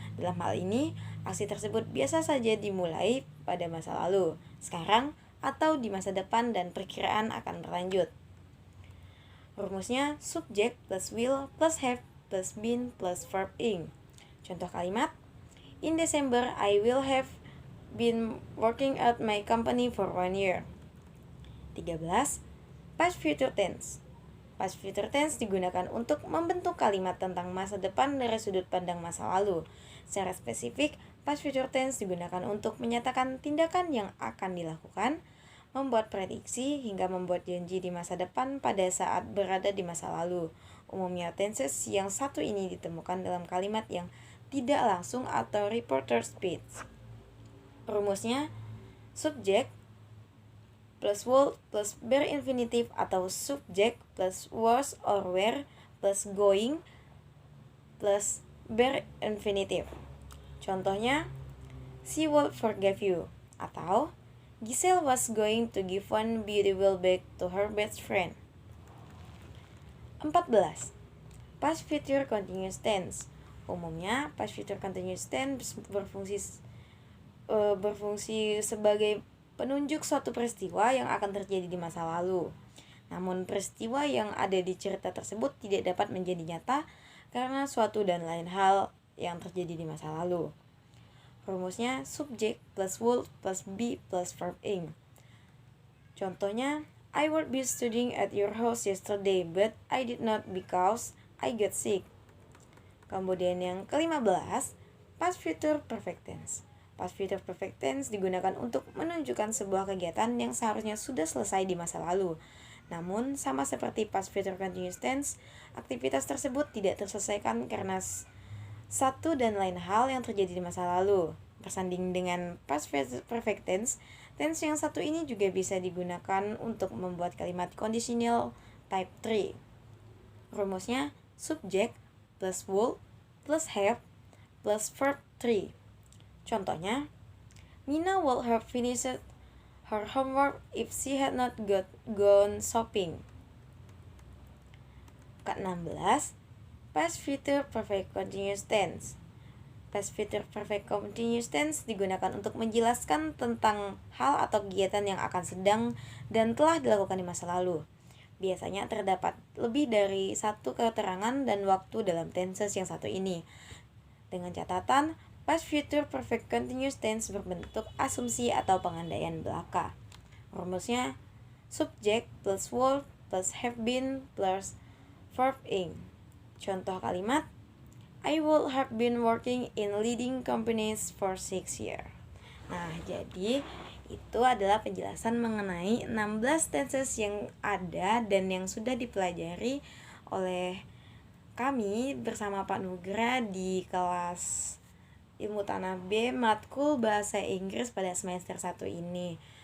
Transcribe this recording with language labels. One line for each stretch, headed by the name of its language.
Indonesian: Dalam hal ini, aksi tersebut biasa saja dimulai pada masa lalu, sekarang, atau di masa depan dan perkiraan akan berlanjut.
English: Rumusnya subject plus will plus have plus been plus verb ing. Contoh kalimat, in December I will have been working at my company for 1 year.
Indonesian: 13. Past future tense. Past future tense digunakan untuk membentuk kalimat tentang masa depan dari sudut pandang masa lalu. Secara spesifik, past future tense digunakan untuk menyatakan tindakan yang akan dilakukan, membuat prediksi, hingga membuat janji di masa depan pada saat berada di masa lalu. Umumnya tenses yang satu ini ditemukan dalam kalimat yang tidak langsung atau reporter speech.
English: Rumusnya, subject plus would plus bare infinitive atau subject plus was or were plus going plus bare infinitive. Contohnya, she would forgive you atau Giselle was going to give one beautiful bag to her best friend. 14.
Indonesian: Past future continuous tense. Umumnya, past future continuous tense berfungsi sebagai penunjuk suatu peristiwa yang akan terjadi di masa lalu. Namun peristiwa yang ada di cerita tersebut tidak dapat menjadi nyata karena suatu dan lain hal yang terjadi di masa lalu.
English: Rumusnya subject plus would plus be plus verb ing. Contohnya, I would be studying at your house yesterday, but I did not because I got sick.
Indonesian: Kemudian yang ke-15, past future perfect tense. Past future perfect tense digunakan untuk menunjukkan sebuah kegiatan yang seharusnya sudah selesai di masa lalu. Namun, sama seperti past future continuous tense, aktivitas tersebut tidak terselesaikan karena satu dan lain hal yang terjadi di masa lalu. Bersanding dengan past perfect tense, tense yang satu ini juga bisa digunakan untuk membuat kalimat conditional type 3.
English: Rumusnya subject plus would plus have plus verb 3. Contohnya, Nina would have finished her homework if she had not gone shopping.
Indonesian: Ke-16, past future perfect continuous tense. Past future perfect continuous tense digunakan untuk menjelaskan tentang hal atau kegiatan yang akan sedang dan telah dilakukan di masa lalu. Biasanya terdapat lebih dari satu keterangan dan waktu dalam tenses yang satu ini. Dengan catatan, Past future perfect continuous tense berbentuk asumsi atau pengandaian belaka.
English: Rumusnya subject plus verb plus have been plus verb ing. Contoh kalimat, I would have been working in leading companies for 6 years.
Indonesian: Nah, jadi itu adalah penjelasan mengenai 16 tenses yang ada dan yang sudah dipelajari oleh kami bersama Pak Nugra di kelas Ilmu Tanah B Matkul Bahasa Inggris pada semester 1 ini.